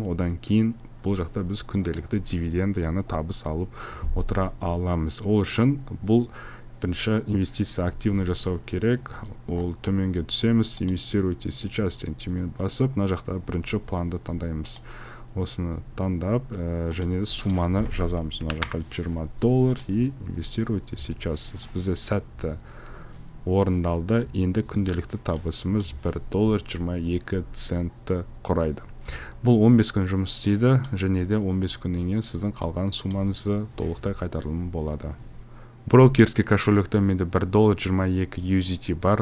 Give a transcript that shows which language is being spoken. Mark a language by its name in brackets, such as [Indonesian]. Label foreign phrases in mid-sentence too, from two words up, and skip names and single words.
[Kazakh] Одан кейін бұл жақта біз күнделікті дивиденд, яғни табыс алып отыра аламыз. Ол үшін бұл бірінші инвестиция активно жасау керек. Ол төменге түсеміз, [Russian] инвестируйте сейчас [Kazakh] деген түймені басып, мына жақта бірінші планды таңдаймыз. Осыны таңдап, және сумманы жазамыз. Мына жақта [Russian] $20 и инвестируйте сейчас. [Kazakh] Бізде сәтті орындалды. Енді күнделікті табысымыз $1.22 құрайды. Бұл 15 күн жұмыс істейді, және де 15 күннен кейін сіздің қалған суммаңызды толықтай қайтарылымы болады. Брокерский кошелекте менде $1.22 USDT бар.